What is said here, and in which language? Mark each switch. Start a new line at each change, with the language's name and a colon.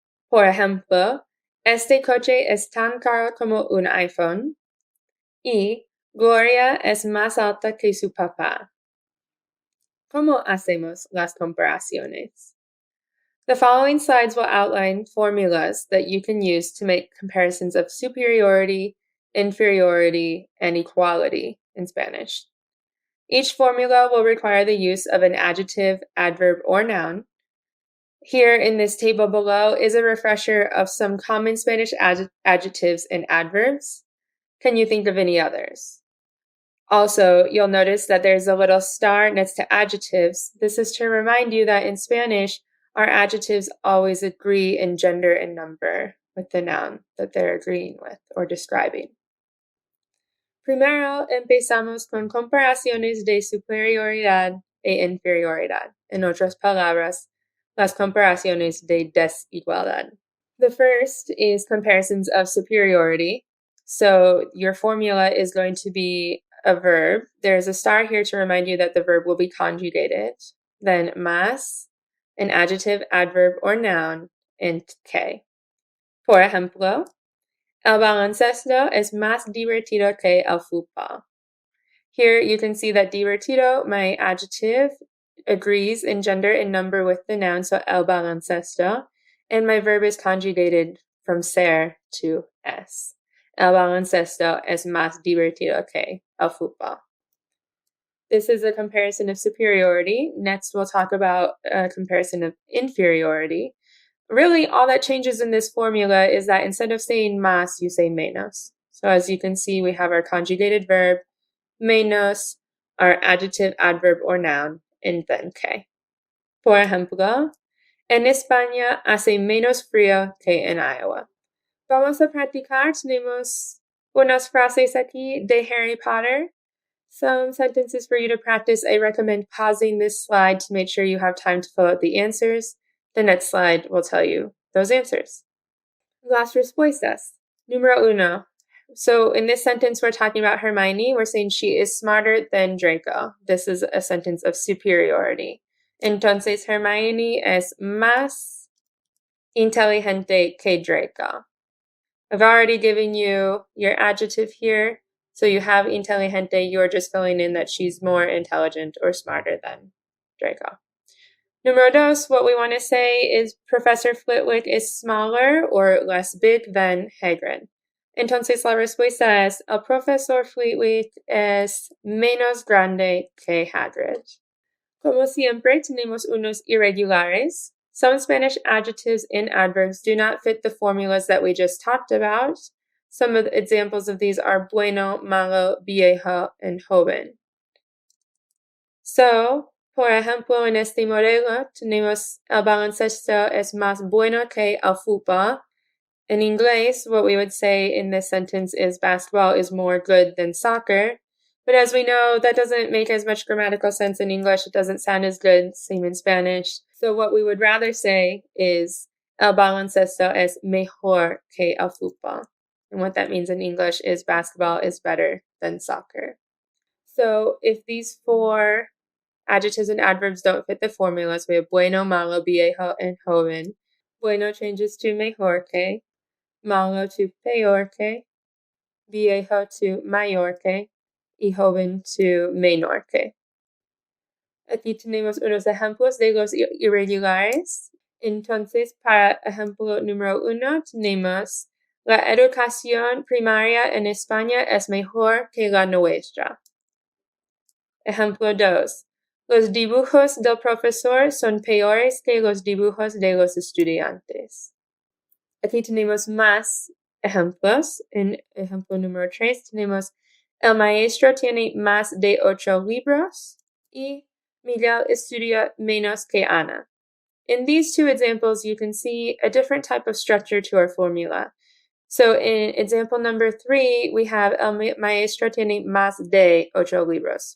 Spanish: Por ejemplo, este coche es tan caro como un iPhone, y Gloria es más alta que su papá. ¿Cómo hacemos las comparaciones?
English: The following slides will outline formulas that you can use to make comparisons of superiority, inferiority, and equality in Spanish. Each formula will require the use of an adjective, adverb, or noun. Here in this table below is a refresher of some common Spanish adjectives and adverbs. Can you think of any others? Also, you'll notice that there's a little star next to adjectives. This is to remind you that in Spanish, our adjectives always agree in gender and number with the noun that they're agreeing with or describing.
Spanish: Primero empezamos con comparaciones de superioridad e inferioridad. En otras palabras, las comparaciones de desigualdad.
English: The first is comparisons of superiority. So your formula is going to be a verb. There's a star here to remind you that the verb will be conjugated. Then más, an adjective, adverb, or noun, and que.
Spanish: Por ejemplo, el baloncesto es más divertido que el fútbol.
English: Here you can see that divertido, my adjective, agrees in gender and number with the noun, so el baloncesto, and my verb is conjugated from ser to es.
Spanish: El baloncesto es más divertido que el fútbol.
English: This is a comparison of superiority. Next, we'll talk about a comparison of inferiority. Really, all that changes in this formula is that instead of saying más, you say menos. So as you can see, we have our conjugated verb, menos, our adjective, adverb, or noun, and then que.
Spanish: Por ejemplo, en España hace menos frío que en Iowa. Vamos a practicar. Tenemos unas frases aquí de Harry Potter.
English: Some sentences for you to practice. I recommend pausing this slide to make sure you have time to fill out the answers. The next slide will tell you those answers.
Spanish: Las respuestas. Número uno.
English: So in this sentence, we're talking about Hermione. We're saying she is smarter than Draco. This is a sentence of superiority.
Spanish: Entonces, Hermione es más inteligente que Draco.
English: I've already given you your adjective here. So you have inteligente, you're just filling in that she's more intelligent or smarter than Draco.
Spanish: Número dos,
English: what we want to say is Professor Flitwick is smaller or less big than Hagrid.
Spanish: Entonces la respuesta es, el profesor Flitwick es menos grande que Hagrid. Como siempre, tenemos unos irregulares.
English: Some Spanish adjectives and adverbs do not fit the formulas that we just talked about. Some of the examples of these are bueno, malo, viejo, and joven.
Spanish: So, por ejemplo, en este modelo tenemos el baloncesto es más bueno que el fútbol.
English: In English, what we would say in this sentence is basketball is more good than soccer. But as we know, that doesn't make as much grammatical sense in English. It doesn't sound as good, same in Spanish. So what we would rather say is
Spanish: el baloncesto es mejor que el fútbol.
English: And what that means in English is basketball is better than soccer. So if these four adjectives and adverbs don't fit the formulas, we have bueno, malo, viejo, and joven. Bueno changes to mejor que, malo to peor que, viejo to mayor que, y joven to menor que.
Spanish: Aquí tenemos unos ejemplos de los irregulares. Entonces, para ejemplo número uno, tenemos la educación primaria en España es mejor que la nuestra. Ejemplo 2. Los dibujos del profesor son peores que los dibujos de los estudiantes. Aquí tenemos más ejemplos. En ejemplo número 3 tenemos el maestro tiene más de 8 libros y Miguel estudia menos que Ana.
English: In these two examples, you can see a different type of structure to our formula. So in example number 3, we have
Spanish: el maestro tiene más de 8 libros.